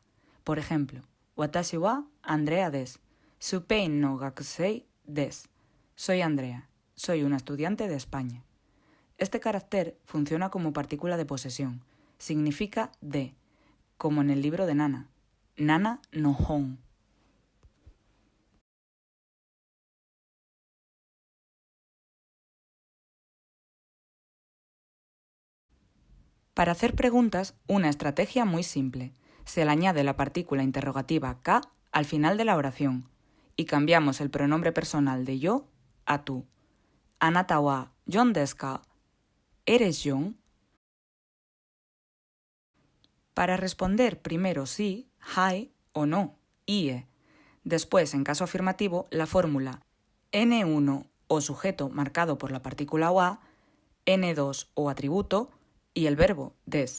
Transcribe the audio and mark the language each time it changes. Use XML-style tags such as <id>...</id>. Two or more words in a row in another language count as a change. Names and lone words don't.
<es>Por ejemplo,</es> <ja>watashi wa Andrea desu. スペインの学生です.</ja> <es>Soy Andrea. Soy una estudiante de España. Este carácter funciona como partícula de posesión. Significa de, como en el libro de Nana.</es> <ja>Nana no hon.</ja> <es>Para hacer preguntas, una estrategia muy simple. Se le añade la partícula interrogativa ka al final de la oración y cambiamos el pronombre personal de yo a tú.</es> <ja>あなたはjonですか?</ja> <es>¿Eres John? Para responder primero sí, hai o no, ie. Después, en caso afirmativo, la fórmula N1 o sujeto marcado por la partícula wa, N2 o atributo y el verbo des.</es>